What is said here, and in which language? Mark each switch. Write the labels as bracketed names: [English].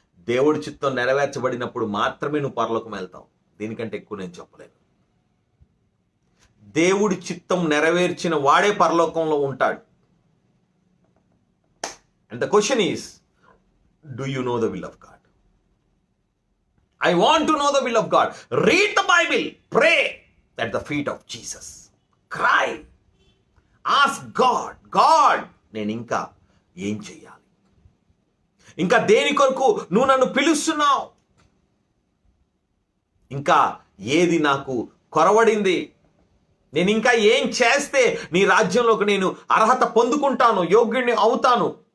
[Telugu] దేవుడి చిత్తం నెరవేర్చబడినప్పుడు మాత్రమే నువ్వు పరలోకం వెళ్తావు. దీనికంటే ఎక్కువ నేను చెప్పలేను. దేవుడి చిత్తం నెరవేర్చిన వాడే పరలోకంలో ఉంటాడు. [English] And the question is, do you know the will of God? I want to know the will of God. Read the Bible. Pray at the feet of Jesus. Cry. Ask God. [Telugu] God, నేను ఇంకా ఏం చెయ్యాలి? ఇంకా దేని కొరకు నువ్వు నన్ను పిలుస్తున్నావు? ఇంకా ఏది నాకు కొరవడింది? నేను ఇంకా ఏం చేస్తే నీ రాజ్యంలోకి నేను అర్హత పొందుకుంటాను, యోగ్యుడిని అవుతాను?